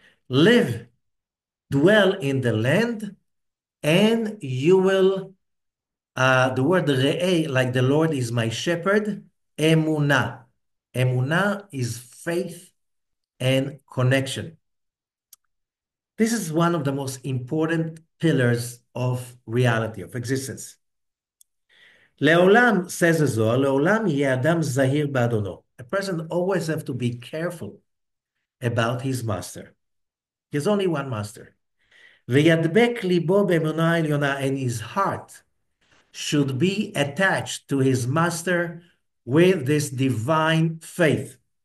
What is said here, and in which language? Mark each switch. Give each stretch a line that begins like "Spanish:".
English: Live, dwell in the land, and you will, the word re'eh, like the Lord is my shepherd, emunah. Emunah is faith and connection. This is one of the most important pillars of reality, of existence.
Hebrew: לעולם,
English: says the Zohar,
Hebrew: לעולם יהיה אדם זהיר באדונו.
English: A person always have to be careful about his master. There's only one master.
Hebrew: וידבק ליבו באמונה עליונה,
English: and his heart should be attached to his master with this divine faith.